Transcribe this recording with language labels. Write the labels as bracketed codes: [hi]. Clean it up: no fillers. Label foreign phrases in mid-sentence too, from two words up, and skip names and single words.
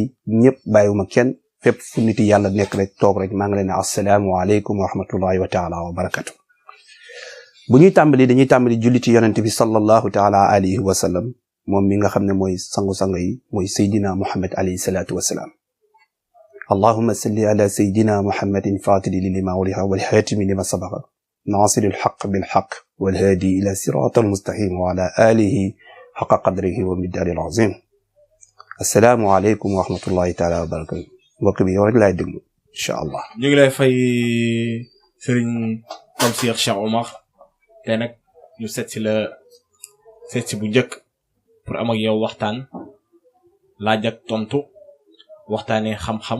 [wo] ñëpp bàyyiwuma kenn fépp fu nit yàlla nekk rek toog rek maa ngi leen di wax [ar] السلام عليكم ورحمة الله وتعالى و [wo] barakatu bu ñuy tàmbali dañuy tàmbali julli ci yonente bi [ar] صلى الله تعالى عليه وسلم [wo] moom mi nga xam ne mooy sangu-sang yi mooy Seydina Muhammad [ar] عليه الصلاة والسلام اللهم صل على سيدنا محمد فاتح لما ولها والحاتم لما سبق ناصر الحق بالحق والهادي إلى صراط المستقيم وعلى آله حق قدره ومقداره العظيم السلام عليكم ورحمة الله تعالى وبركاته [wo] mbokk bi yow rek laay déglu [ar] إن شاء الله. [wo] ñu ngi lay fay Serigne Tamsir Cheikh Omar te nag ñu seet si bu njëkk pour am ak yow waxtaan laaj ak tontu waxtaanee xam-xam.